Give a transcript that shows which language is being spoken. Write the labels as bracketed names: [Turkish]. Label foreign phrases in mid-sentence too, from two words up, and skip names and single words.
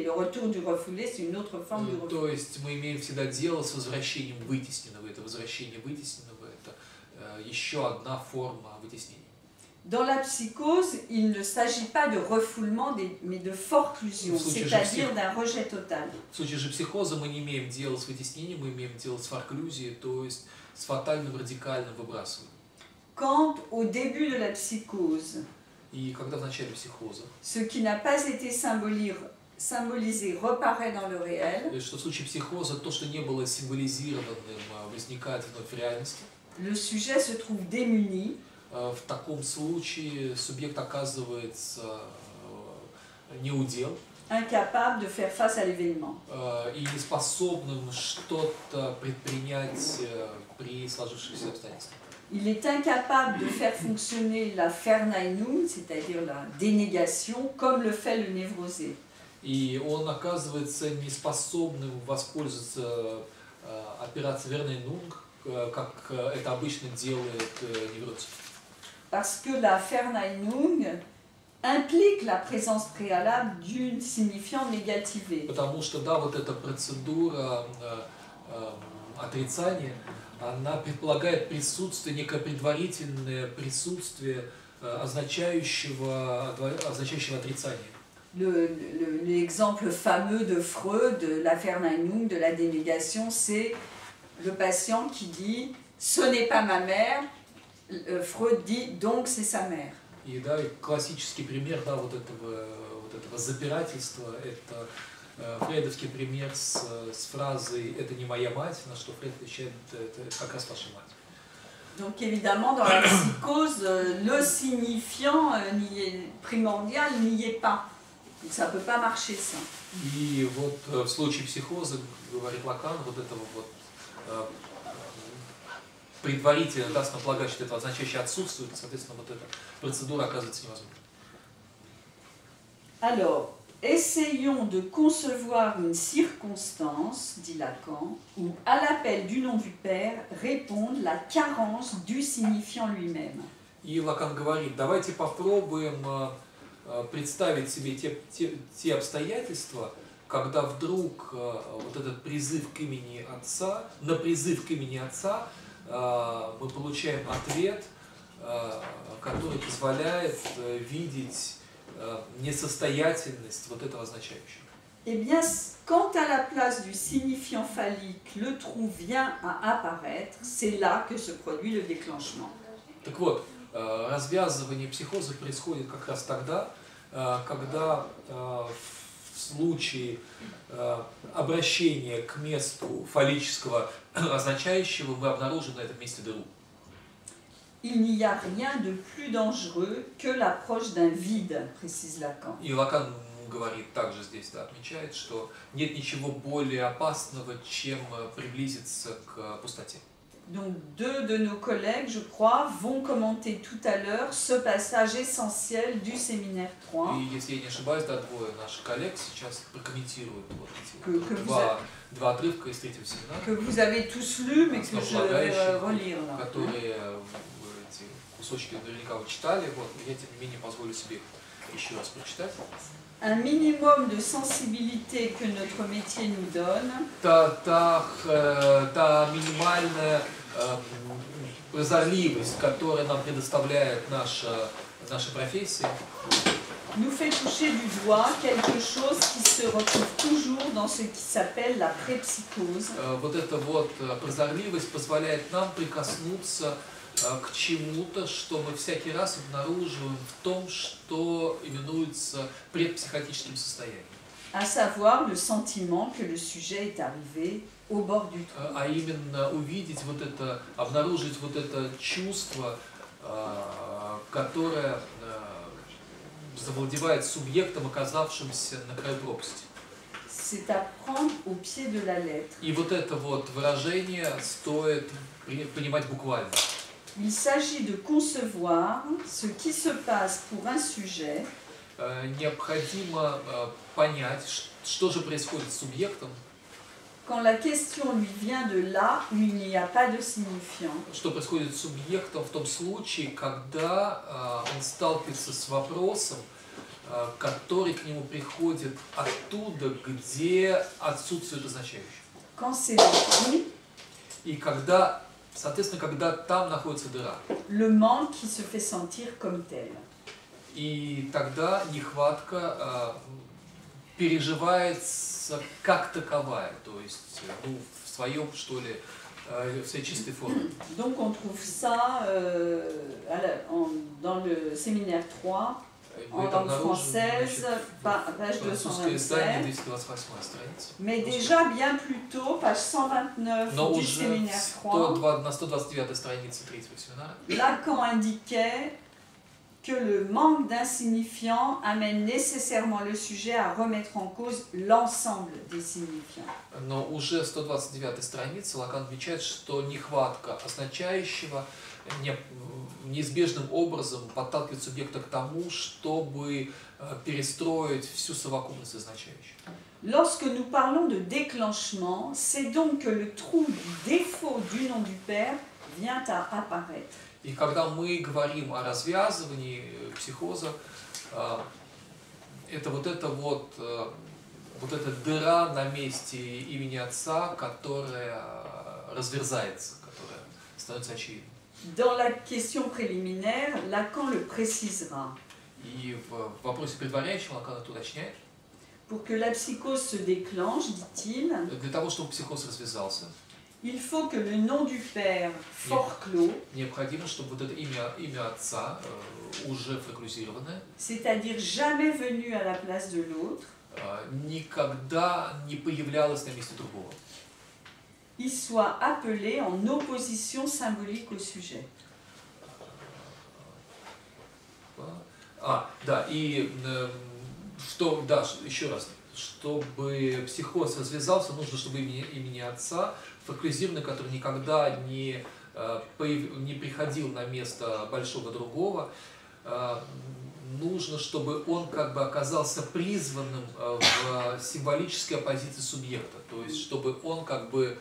[French] Le retour du refoulé, c'est une autre forme du refoulé. [Russian] То есть мы имеем всегда дело с возвращением вытесненного. Это возвращение вытесненного, это еще одна форма вытеснения. [French] Dans la psychose, il ne s'agit pas de refoulement, mais de forclusion, c'est-à-dire d'un rejet total. [Russian] В случае же психоза мы не имеем дела с вытеснением, мы имеем дело с форклюзией, то есть с фатальным радикальным выбрасыванием. [French] Quand, au début de la psychose, [Russian] И когда в начале психоза, [French] ce qui n'a pas été symbolisé reparaît dans le réel, [Russian] что в случае психоза то, что не было символизированным, возникает вновь в реальности, [French] le sujet se trouve démuni, [Russian] в таком случае субъект оказывается неудел, [French] incapable de faire face à l'événement. [Russian] И неспособным что-то предпринять при сложившихся обстоятельствах. [French] Il est incapable de faire fonctionner la Verneinung, c'est-à-dire la dénégation, comme le fait le névrosé. [Russian] И он оказывается неспособным воспользоваться операцией Вернейнунг, как это обычно делает невротик. [French] Parce que la Verneinung implique la présence préalable d'une signifiant négativée. [Russian] Потому что, да, вот эта процедура отрицания, она предполагает присутствие, некое предварительное присутствие означающего отрицание. [French] L'exemple fameux de Freud, de la Verneinung, de la dénégation, c'est le patient qui dit « ce n'est pas ma mère », Freud dit « donc c'est sa mère ». [Russian] И да, классический пример, да, вот этого запирательства, это фрейдовский пример с фразой «это не моя мать», на что Фрейд отвечает «это как раз ваша мать». [French] Donc évidemment, dans la psychose, le signifiant primordial n'y est pas. Donc ça ne peut pas marcher, ça. [Russian] И вот в случае психоза, говорит Лакан, вот этого вот предварительно, да, основополагать, что это означающее отсутствует, соответственно, вот эта процедура оказывается невозможной. [French] Alors, essayons de concevoir une circonstance, dit Lacan, où à l'appel du nom du Père réponde la carence du signifiant lui-même. [Russian] И Лакан говорит, давайте попробуем представить себе те обстоятельства, когда вдруг вот этот призыв к имени Отца, на призыв к имени Отца мы получаем ответ, который позволяет видеть несостоятельность вот этого означающего. [French] Eh bien, quand à la place du signifiant phallique, le trou vient à apparaître, c'est là que se produit le déclenchement. [Russian] Так вот, развязывание психоза происходит как раз тогда, когда в случае обращения к месту фаллического означающего мы обнаружим на этом месте дыру. [French] Il n'y a rien de plus dangereux que l'approche d'un vide, précise Lacan. [Russian] И Лакан говорит также здесь, да, отмечает, что нет ничего более опасного, чем приблизиться к пустоте. [French] Donc 2 de nos collègues, je crois, vont commenter tout à l'heure ce passage essentiel du séminaire 3. [Russian] И если я не ошибаюсь, да, двое наших коллег сейчас прокомментируют вот эти Que два отрывка из третьего семинара, [French] que vous avez tous lus, mais que je vais relire là. [Russian] которые эти кусочки наверняка вы читали, вот, я тем не менее позволю себе еще раз прочитать. [French] Un minimum de sensibilité que notre métier nous donne [Russian] Та минимальная прозорливость, которую нам предоставляет наша профессия, [French] nous fait toucher du doigt quelque chose qui se retrouve toujours dans ce qui s'appelle la prépsychose. [Russian] вот эта вот прозорливость позволяет нам прикоснуться к чему-то, что мы всякий раз обнаруживаем в том, что именуется предпсихотическим состоянием. [French] À savoir le sentiment que le sujet est arrivé au bord du trou. [Russian] А именно увидеть вот это, обнаружить вот это чувство, которое завладевает субъектом, оказавшимся на краю пропасти. [French] C'est à prendre au pied de la lettre. [Russian] И вот это вот выражение стоит понимать буквально. [French] Il s'agit de concevoir ce qui se passe pour un sujet [Russian] Необходимо понять, что же происходит с субъектом, [French] quand la question lui vient de là où il n'y a pas de signifiant. [Russian] что происходит с субъектом в том случае, когда он сталкивается с вопросом, который к нему приходит оттуда, где отсутствует означающее. [French] Quand c'est le trou, [Russian] И когда, соответственно, когда там находится дыра. [French] le manque qui se fait sentir comme tel. [Russian] И тогда нехватка переживается как таковая, то есть в своем, что ли, в своей чистой форме. [French] Donc on trouve ça dans le séminaire 3, en langue française, page 227, mais déjà bien plus tôt, page 129 du séminaire 3, [Russian] на 129 странице третьего семинара, [French] Lacan indiquait que le manque d'insignifiants amène nécessairement le sujet à remettre en cause l'ensemble des signifiants. [Russian] Но уже 129 странице Лакан отмечает, что нехватка означающего неизбежным образом подталкивает субъекта к тому, чтобы перестроить всю совокупность означающих. [French] Lorsque nous parlons de déclenchement, c'est donc que le trou du défaut du nom du père vient à apparaître. [Russian] И когда мы говорим о развязывании психоза, это вот эта дыра на месте имени отца, которая разверзается, которая становится очевидной. [French] Dans la question préliminaire, Lacan le précisera. [Russian] И в вопросе предваряющем Лакан это уточняет. [French] Pour que la psychose se déclenche, dit-il, [Russian] Для того, чтобы психоз развязался, [French] il faut que le nom du père forclos, [Russian] необходимо, чтобы вот это имя отца, уже фоклюзированное, [French] c'est-à-dire jamais venu à la place de l'autre, [Russian] никогда не появлялось на месте другого. [French] Il soit appelé en opposition symbolique au sujet. [Russian] Да, и что, да, еще раз, чтобы психоз развязался, нужно, чтобы имени отца, фоклюзированный, который никогда не приходил на место большого другого, нужно, чтобы он как бы оказался призванным в символической оппозиции субъекта, то есть чтобы он как бы